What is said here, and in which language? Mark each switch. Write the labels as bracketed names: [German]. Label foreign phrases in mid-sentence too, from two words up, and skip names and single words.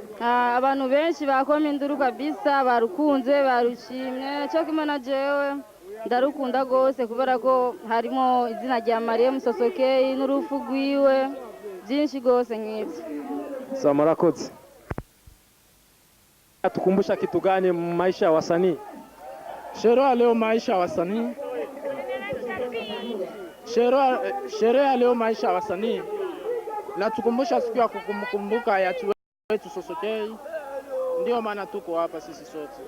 [Rundi] Abantu benshi bakoma induru kabisa, barukunze, barushimye, cyo kimwe na jewe ndarukunda gose kubera ko harimo izina rya Mariam Sosokei n'urufu rwiwe byinshi gose nk'ibyo. [Swahili] Sawa, murakoze. Tukumbusha kitu gani maisha ya wasanii? Sherehe ya leo maisha ya wasanii. Sherehe ya leo maisha ya wasanii natukumbusha siku ya kukumbuka hayati wetu Sosokei. Ndio maana tuko hapa sisi sote.